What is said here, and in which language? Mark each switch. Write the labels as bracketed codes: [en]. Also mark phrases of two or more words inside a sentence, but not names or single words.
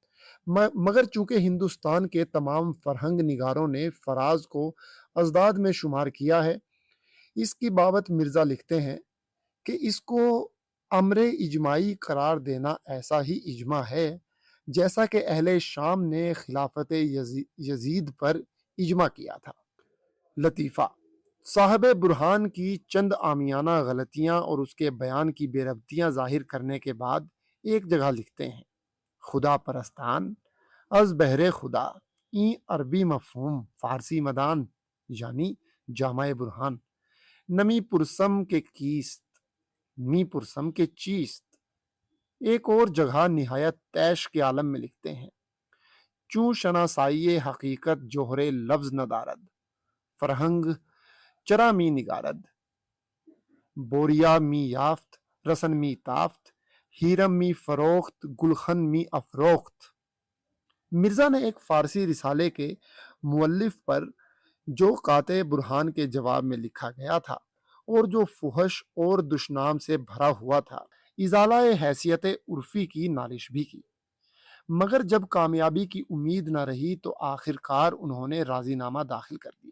[ur] مگر چونکہ ہندوستان کے تمام فرہنگ نگاروں نے فراز کو ازداد میں شمار کیا ہے، اس کی بابت مرزا لکھتے ہیں کہ اس کو امر اجماعی قرار دینا ایسا ہی اجماع ہے جیسا کہ اہل شام نے خلافت یزید پر اجماع کیا تھا۔ لطیفہ: صاحب برہان کی چند عامیانہ غلطیاں اور اس کے بیان کی بے ربطیاں ظاہر کرنے کے بعد ایک جگہ لکھتے ہیں: [fa] خدا پرستان از بہر خدا، این عربی مفہوم فارسی مدان، یعنی جامع برہان، نمی پرسم کے کیست، می پرسم کے چیست۔ [ur] ایک اور جگہ نہایت تیش کے عالم میں لکھتے ہیں: [fa] چوں شناسائی حقیقت جوہر لفظ نہ دارد، فرہنگ چرا می نگارد، بوریا می یافت رسن می تافت، ہیرم می فروخت گلخن می افروخت۔ [ur] مرزا نے ایک فارسی رسالے کے مؤلف پر جو قاطع برہان کے جواب میں لکھا گیا تھا اور جو فحش اور دشنام سے بھرا ہوا تھا، ازالہ حیثیت عرفی کی نالش بھی کی، مگر جب کامیابی کی امید نہ رہی تو آخر کار انہوں نے راضی نامہ داخل کر دیا۔